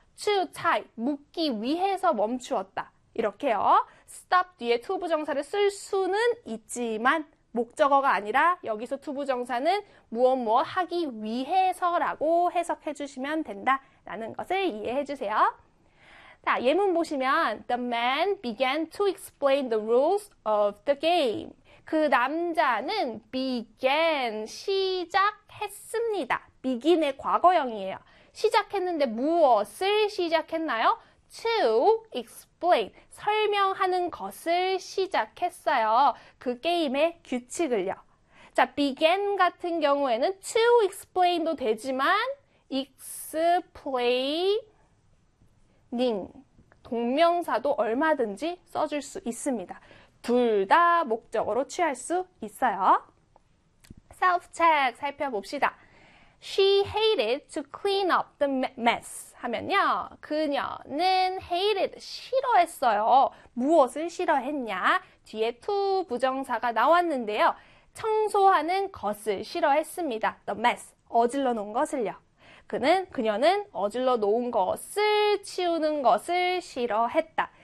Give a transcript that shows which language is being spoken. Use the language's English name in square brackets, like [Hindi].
[English] to tie, [Korean] 묻기 위해서 멈추었다. 이렇게요. stop 뒤에 to 부정사를 쓸 수는 있지만 목적어가 아니라 여기서 to 부정사는 무엇무엇 하기 위해서라고 해석해 주시면 된다라는 것을 이해해 주세요. 자, 예문 보시면 [English] the man began to explain the rules of the game. [Korean] 그 남자는 began, 시작했습니다. begin의 과거형이에요. 시작했는데 무엇을 시작했나요? [English] To explain, [Korean] 설명하는 것을 시작했어요. 그 게임의 규칙을요. 자, begin 같은 경우에는 to explain도 되지만 explaining, 동명사도 얼마든지 써줄 수 있습니다. 둘다 목적으로 취할 수 있어요. self-check 살펴봅시다. [English] She hated to clean up the mess [Korean] 하면요. 그녀는 hated, 싫어했어요. 무엇을 싫어했냐? 뒤에 to 부정사가 나왔는데요. 청소하는 것을 싫어했습니다. The mess, 어질러 놓은 것을요. 그녀는 어질러 놓은 것을 치우는 것을 싫어했다.